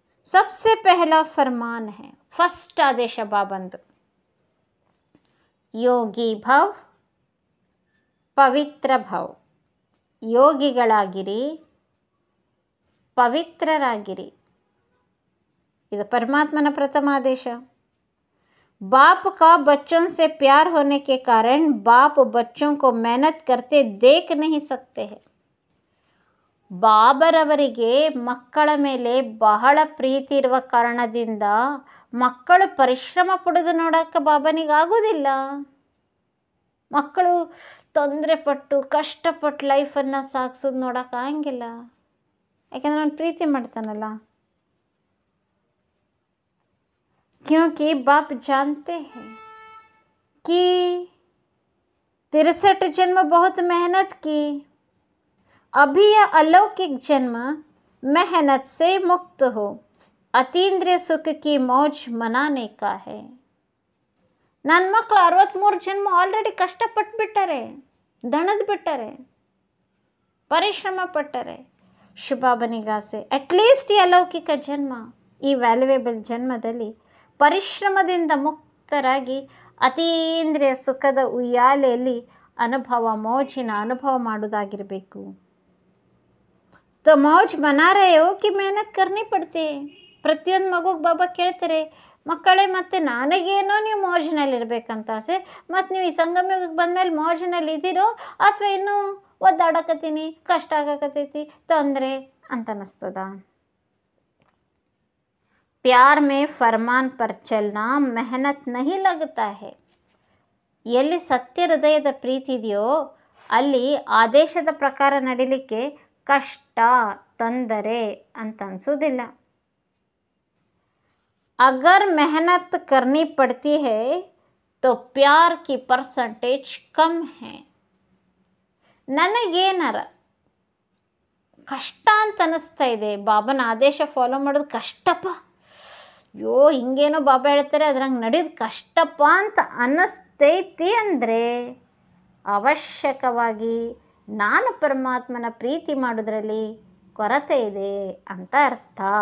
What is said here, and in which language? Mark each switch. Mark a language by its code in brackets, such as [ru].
[hi] ಸಬ್ಸೆ ಪೆಹಲಾ ಫರ್ಮಾನ್ ಹೇ, [kn] first ಆದೇಶ ಬಾಬಂದು, [hi] ಯೋಗಿ ಭವ್ ಪವಿತ್ರ ಭವ್. [kn] ಯೋಗಿಗಳಾಗಿರಿ, ಪವಿತ್ರರಾಗಿರಿ, ಇದು ಪರಮಾತ್ಮನ ಪ್ರಥಮ ಆದೇಶ. [hi] बाप का बच्चों से प्यार होने के कारण बाप बच्चों को मेहनत करते देख नहीं सकते हैं. [kn] ಬಾಬರವರಿಗೆ ಮಕ್ಕಳ ಮೇಲೆ ಬಹಳ ಪ್ರೀತಿ ಇರುವ ಕಾರಣದಿಂದ ಮಕ್ಕಳು ಪರಿಶ್ರಮ ಪಡೋದು ನೋಡೋಕ್ಕೆ ಬಾಬನಿಗಾಗೋದಿಲ್ಲ. ಮಕ್ಕಳು ತೊಂದರೆ ಪಟ್ಟು ಕಷ್ಟಪಟ್ಟು ಲೈಫನ್ನು ಸಾಗಿಸೋದು ನೋಡೋಕ್ಕಾಗಿಲ್ಲ, ಯಾಕೆಂದರೆ ಅವನು ಪ್ರೀತಿ ಮಾಡ್ತಾನಲ್ಲ. [hi] क्योंकि बाप जानते हैं कि 63 जन्म बहुत मेहनत की, अभी यह अलौकिक जन्म मेहनत से मुक्त हो, अतीन्द्रिय सुख की मौज मनाने का है. [kn] ನನ್ನ ಮಕ್ಕಳು 63 ಜನ್ಮ ಆಲ್ರೆಡಿ ಕಷ್ಟಪಟ್ಟುಬಿಟ್ಟಾರೆ, ದಣದು ಬಿಟ್ಟಾರೆ, ಪರಿಶ್ರಮ ಪಟ್ಟರೆ. ಶುಭಾಬನಿಗಾಸೆ ಅಟ್ಲೀಸ್ಟ್ ಈ ಅಲೌಕಿಕ ಜನ್ಮ, ಈ ವ್ಯಾಲ್ಯುವೇಬಲ್ ಜನ್ಮದಲ್ಲಿ ಪರಿಶ್ರಮದಿಂದ ಮುಕ್ತರಾಗಿ ಅತೀಂದ್ರಿಯ ಸುಖದ ಉಯ್ಯಾಲೆಯಲ್ಲಿ ಅನುಭವ, ಮೌಜಿನ ಅನುಭವ ಮಾಡೋದಾಗಿರಬೇಕು. [hi] ತೋ ಮೌಜ್ ಮನಾ ರಹೆ ಹೋ ಕಿ ಮೆಹನತ್ ಕರ್ನಿ ಪಡ್ತೆ. [kn] ಪ್ರತಿಯೊಂದು ಮಗುಗೆ ಬಾಬಾ ಕೇಳ್ತಾರೆ, ಮಕ್ಕಳೇ ಮತ್ತೆ ನನಗೇನೋ ನೀವು ಮೌಜಿನಲ್ಲಿರ್ಬೇಕಂತ ಆಸೆ, ಮತ್ತು ನೀವು ಈ ಸಂಗಮಯುಗಕ್ಕೆ ಬಂದಮೇಲೆ ಮೌಜಿನಲ್ಲಿ ಇದ್ದೀರೋ ಅಥವಾ ಇನ್ನೂ ಒದ್ದಾಡಕತ್ತೀನಿ, ಕಷ್ಟ ಆಗಕತ್ತೈತಿ, ತೊಂದರೆ ಅಂತ ಅನ್ನಿಸ್ತದ. [hi] प्यार में फरमान पर चलना मेहनत नहीं लगता है. [kn] ಎಲ್ಲಿ ಸತ್ಯ ಹೃದಯದ ಪ್ರೀತಿ ಇದೆಯೋ ಅಲ್ಲಿ ಆದೇಶದ ಪ್ರಕಾರ ನಡಿಲಿಕ್ಕೆ ಕಷ್ಟ, ತೊಂದರೆ ಅಂತ ಅನಿಸೋದಿಲ್ಲ. [hi] अगर मेहनत करनी पड़ती है तो प्यार की परसेंटेज कम है. [kn] ನನಗೇನಾರ ಕಷ್ಟ ಅಂತ ಅನ್ನಿಸ್ತಾ ಇದೆ, ಬಾಬನ ಆದೇಶ ಫಾಲೋ ಮಾಡೋದು ಕಷ್ಟಪ್ಪ, ಅಯ್ಯೋ ಹಿಂಗೇನೋ ಬಾಬಾ ಹೇಳ್ತಾರೆ ಅದ್ರಂಗೆ ನಡೆಯೋದು ಕಷ್ಟಪ್ಪ ಅಂತ ಅನ್ನಿಸ್ತೈತಿ ಅಂದರೆ ಅವಶ್ಯಕವಾಗಿ ನಾನು ಪರಮಾತ್ಮನ ಪ್ರೀತಿ ಮಾಡೋದ್ರಲ್ಲಿ ಕೊರತೆ ಇದೆ ಅಂತ ಅರ್ಥ.